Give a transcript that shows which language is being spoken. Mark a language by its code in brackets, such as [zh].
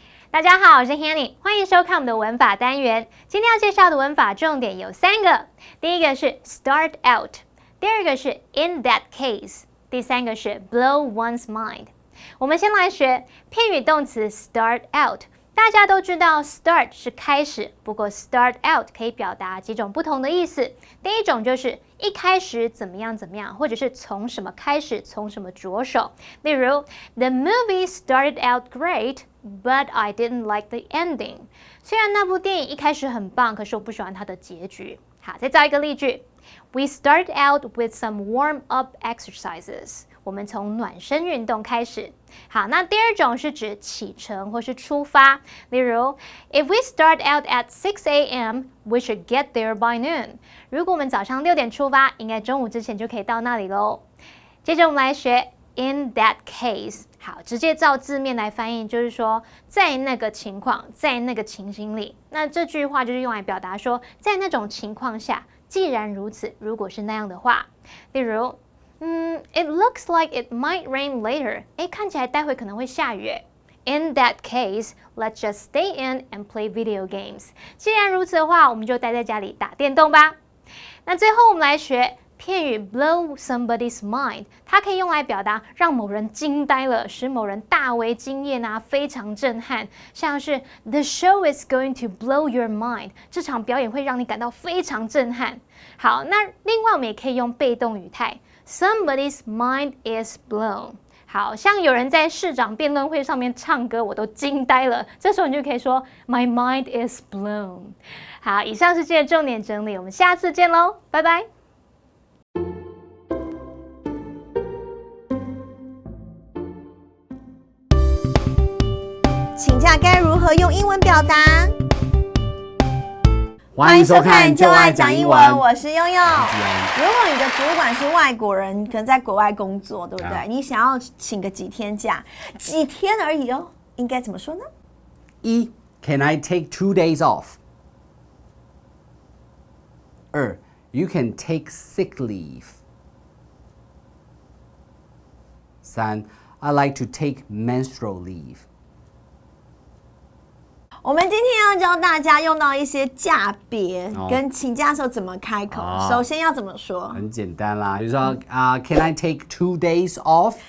[zh] 大家好，我是 Hanny， 欢迎收看我们的文法单元。今天要介绍的文法重点有3个，第一个是 start out， 第二个是 in that case， 第三个是 blow one's mind。我们先来学片语动词 start out，大家都知道 start 是开始，不过 start out 可以表达几种不同的意思。第一种就是一开始怎么样怎么样，或者是从什么开始，从什么着手。 [en] 例如 The movie started out great, but I didn't like the ending. [zh] 虽然那部电影一开始很棒，可是我不喜欢它的结局。好，再造一个例句。 [en] We started out with some warm-up exercises. [zh] 我们从暖身运动开始。好，那第二种是指启程或是出发。 [en] 例如 If we start out at 6 a.m., we should get there by noon. [zh] 如果我们早上6点出发，应该中午之前就可以到那里喽。接着我们来学 In that case. 好，直接照字面来翻译，就是说在那个情况，在那个情形里。那这句话就是用来表达说，在那种情况下，既然如此，如果是那样的话。 [en] 例如It looks like it might rain later. [zh] 看起来待会可能会下雨。 [en] In that case, let's just stay in and play video games. [zh] 既然如此的话，我们就待在家里打电动吧。那最后我们来学片语 blow somebody's mind， 它可以用来表达让某人惊呆了，使某人大为惊艳啊，非常震撼。 [en] 像是 The show is going to blow your mind， [zh] 这场表演会让你感到非常震撼。好，那另外我们也可以用被动语态。 [en] Somebody's mind is blown. [zh] 好像有人在市长辩论会上面唱歌，我都惊呆了。这时候你就可以说 [en] My mind is blown. [zh] 好，以上是今天的重点整理，我们下次见喽，拜拜。请假该如何用英文表达？欢迎收看就爱讲英文，我是悠悠。如果你的主管是外国人，可能在国外工作，对不对？你想要请个几天假，几天而已哦，应该怎么说呢？ [en] 一 Can I take 2 days off? 2 You can take sick leave. 3 I like to take menstrual leave. [zh] 我们今天要教大家用到一些假别跟请假的时候怎么开口。首先要怎么说？很简单啦，比如说 [en] Can I take 2 days off?